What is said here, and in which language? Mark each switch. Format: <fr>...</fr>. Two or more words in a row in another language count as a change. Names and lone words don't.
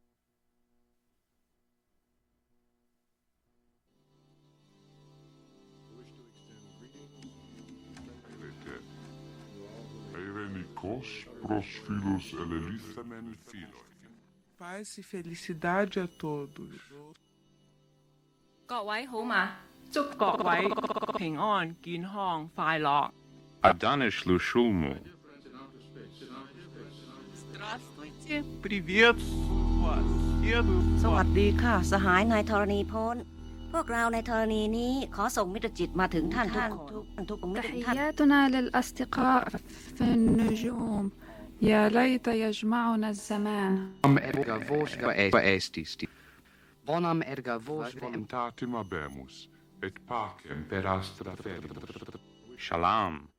<pt>Paz e felicidade a todos.</pt> <zh>各位好嘛，祝各位平安、健康、快樂。 Adanish Lushulmu.</zh> <ru>Здравствуйте. Приветствую вас.</ru> <th>สวัสดีค่ะสหายนายธรณีพลพวกเราในธรณีนี้ขอส่งมิตรจิตมาถึงท่านทุกคน</th> <ar>تحياتنا للأصدقاء في النجوم يا ليت يجمعنا الزمان.</ar> <la>Bonam erga vos Voluntatim habemus, et pacem per astra</la> <he>Shalom.</he>